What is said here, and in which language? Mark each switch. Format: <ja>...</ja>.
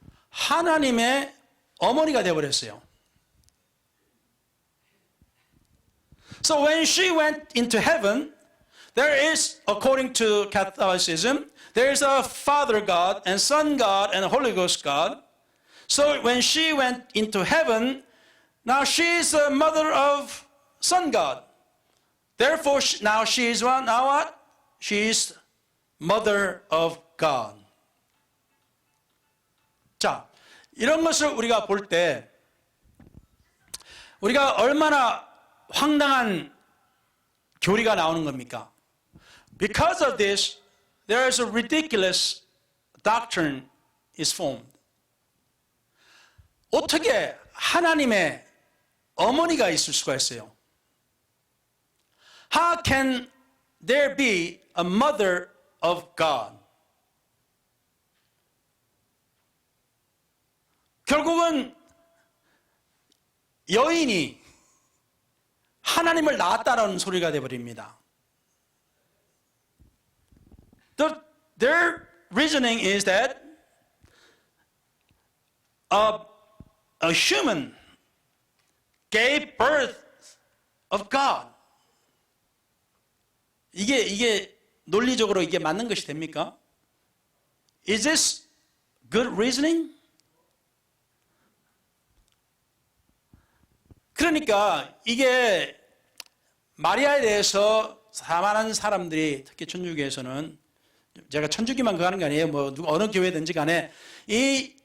<ko>하나님의 어머니가 되어버렸어요.</ko> <en>So when she went into heaven, there is, according to Catholicism, there is a Father God and Son God and Holy Ghost God. So when she went into heaven, now she is the mother of Son God. Therefore, now she is what? Now what? She is mother of God.</en> <ko>자, 이런 것을 우리가 볼 때 우리가 얼마나 황당한 교리가 나오는 겁니까?</ko> <en>Because of this, there is a ridiculous doctrine is formed.</en> <ko>어떻게 하나님의 어머니가 있을 수가 있어요?</ko> <en>How can there be a mother of God?</en> <ko>결국은 여인이 하나님을 낳았다는 소리가 되어버립니다.</ko> <en>Their reasoning is that a human gave birth of God.</en> <ko>이게 논리적으로 이게 맞는 것이 됩니까?</ko> <en>Is this good reasoning?</en> <ko>그러니까 이게 마리아에 대해서 많은 사람들이 특히 천주교에서는 제가 천주교만 가는 게 아니에요. 뭐 어느 교회든지 간에 이</ko>